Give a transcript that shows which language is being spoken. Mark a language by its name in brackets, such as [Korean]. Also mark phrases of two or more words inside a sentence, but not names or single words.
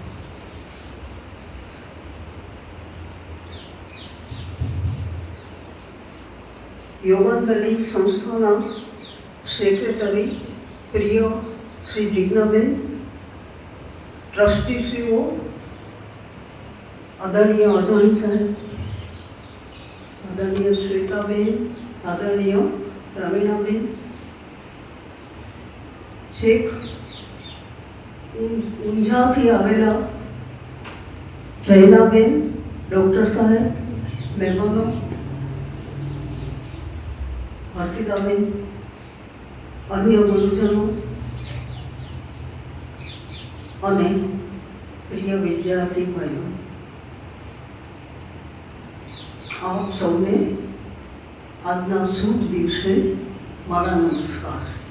[Gujarati] યોગાંજલિ સંસ્થાના સેક્રેટરી પ્રિય શ્રી જિજ્ઞાબેન, ટ્રસ્ટીશ્રીઓ આદરણીય અજય સાહેબ, આદરણીય શ્વેતાબેન, આદરણીય પ્રવીણાબેન, છેક ઊંઝાથી આવેલા જયનાબેન, ડૉક્ટર સાહેબ, મહેમાનો, હર્ષિતાબેન, અન્ય ગુરુજનો અને પ્રિય વિદ્યાર્થી ભાઈઓ, આપ સૌને આજના શુભ દિવસે મારા નમસ્કાર।